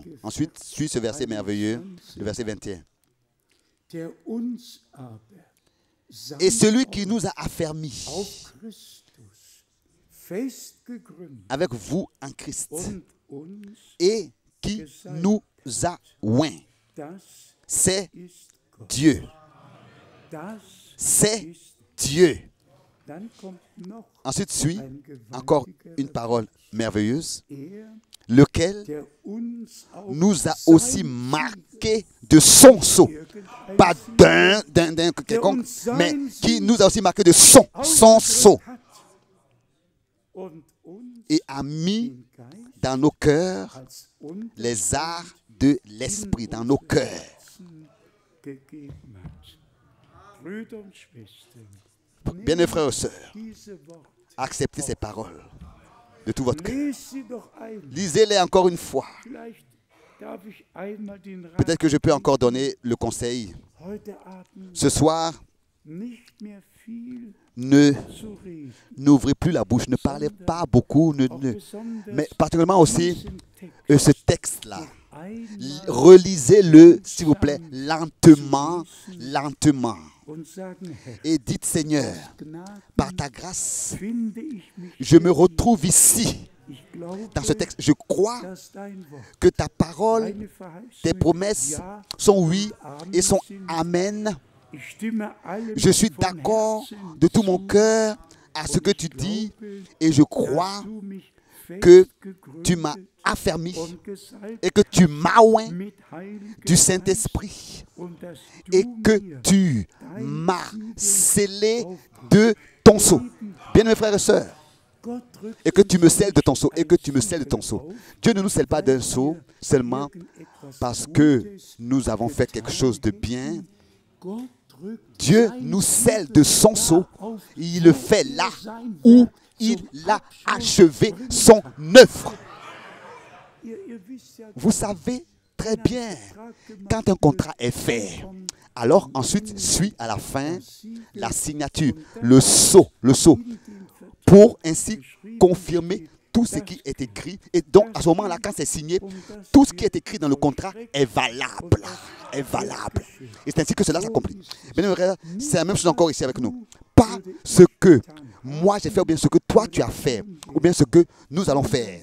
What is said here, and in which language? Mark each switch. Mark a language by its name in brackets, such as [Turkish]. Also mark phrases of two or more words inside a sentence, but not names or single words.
[French] Ensuite, suit ce verset merveilleux, le verset 21. Et celui qui nous a affermis avec vous en Christ et qui nous a oints, c'est Dieu. C'est Dieu. Ensuite suit encore une parole merveilleuse. lequel [German] der uns auch [French] nous a aussi marqué de son sceau. Pas d'un quelconque, mais qui nous a aussi marqué de son sceau. [German] hat und uns [French] Et a mis [German] den Geist [French] dans nos cœurs [German] als [French] les arts de l'esprit, dans nos cœurs. [German] Unterherzen gegeben hat. Brüder und Schwestern, [French] Bien mes frères et sœurs, [German] diese Worte, [French] acceptez ces paroles de tout votre cœur. [German] lese sie doch ein. [French] Lisez-les encore une fois. [German] Vielleicht darf ich einmal den Rat [French] Peut-être que je peux encore donner le conseil. [German] heute Abend [French] Ce soir, [German] nicht mehr viel [French] ne [German] zu reden. [French] n'ouvrez plus la bouche, ne parlez pas beaucoup, [German] Auch [French] mais [German] besonders [French] particulièrement aussi [German] diesen Text [French] ce texte-là. [German] einmal [French] Relisez-le, s'il vous plaît, lentement, lentement. [German] und sagen, Herr, [French] Et dites, Seigneur, [German] Gnaden [French] par ta grâce, [German] finde ich mich [French] je me [German] hier. [French] retrouve ici, [German] Ich glaube, [French] dans ce texte. Je crois [German] dass dein Wort, [French] que ta parole, [German] deine Verheißungen, [French] tes promesses [German] ja [French] sont oui [German] und [French] et sont [German] sind. [French] amen. [German] Ich stimme allem [French] Je suis [German] von [French] d'accord [German] Herzen [French] de tout mon [German] zu, [French] cœur à ce [German] und [French] que [German] ich [French] tu dis [German] glaube, [French] et je [German] dass [French] crois [German] du mich [French] que [German] festgegründet [French] tu m'as affermi [German] und gesalbt [French] et que tu m'as oint [German] mit Heiligem [French] du [German] Geist [French] Saint-Esprit [German] und dass du [French] et que [German] mir [French] tu [German] dein [French] m'as [German] Siegel [French] scellé [German] aufdrückst. [French] de ton sceau. Bien mes frères et sœurs, [German] Gott drückt [French] et que tu [German] uns [French] me scelles de ton [German] nicht [French] sceau, et que [German] ein [French] tu me scelles de ton [German] Siegel [French] sceau. [German] auf, [French] Dieu ne nous scelle pas d'un [German] weil [French] sceau [German] wir [French] seulement [German] irgendetwas [French] parce que [German] Gutes [French] nous avons fait quelque chose de [German] getan [French] bien. [German] hätten. Gott drückt [French] Dieu [German] sein [French] nous [German] Siegel [French] scelle de son [German] da [French] sceau. [German] auf, [French] Il le [German] wo [French] fait [German] er [French] là [German] sein [French] où [German] Werk [French] il [German] zum [French] a [German] Abschluss [French] achevé [German] bringen [French] son [German] kann. [French] œuvre. [German] Ihr wisst ja, [French] Vous savez très [German] wenn ein [French] bien, [German] Vertrag gemacht [French] quand un [German] wird, [French] contrat est fait, [German] dann kommt [French] alors ensuite suit à la fin [German] das Siegel [French] la signature, [German] und dann [French] le sceau, [German] in den Vertrag [French] pour ainsi [German] geschrieben [French] confirmer [German] steht, [French] tout ce [German] dass [French] qui est écrit. Et donc, à ce moment-là, quand c'est signé, tout ce qui est écrit dans le contrat est valable. Est valable. Et c'est ainsi que cela s'accomplit. Bien, frère, c'est la même chose encore ici avec nous. Pas ce que moi j'ai fait, ou bien ce que toi tu as fait, ou bien ce que nous allons faire.